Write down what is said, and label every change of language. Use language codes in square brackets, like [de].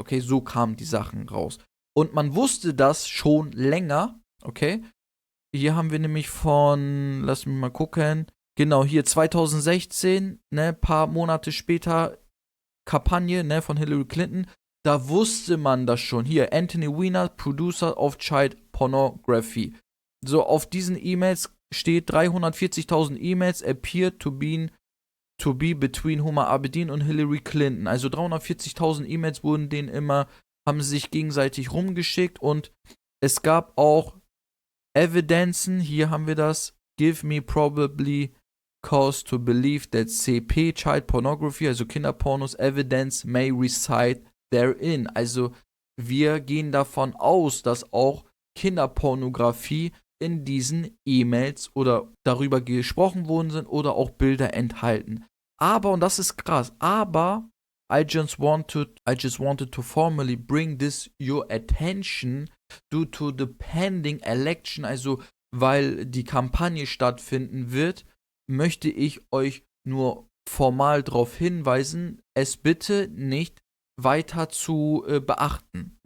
[de] Okay, so kamen die Sachen raus. Und man wusste das schon länger. Okay, hier haben wir nämlich lass mich mal gucken, genau, hier 2016, ne, paar Monate später, Kampagne, ne, von Hillary Clinton, da wusste man das schon. [en] Hier, Anthony Weiner, Producer of Child Pornography. [de] So, auf diesen E-Mails steht [en] 340.000 E-Mails appear to be between [de] Huma Abedin und Hillary Clinton. Also 340.000 E-Mails haben sie sich gegenseitig rumgeschickt und es gab auch Evidenzen, hier haben wir das, [en] give me probably cause to believe that CP, Child Pornography, [de] also Kinderpornos, [en] evidence may reside therein. [de] Also wir gehen davon aus, dass auch Kinderpornografie in diesen E-Mails oder darüber gesprochen worden sind oder auch Bilder enthalten. Aber, und das ist krass, aber [en] I just wanted to formally bring this your attention due to the pending election, [de] also weil die Kampagne stattfinden wird, möchte ich euch nur formal darauf hinweisen, es bitte nicht weiter zu beachten.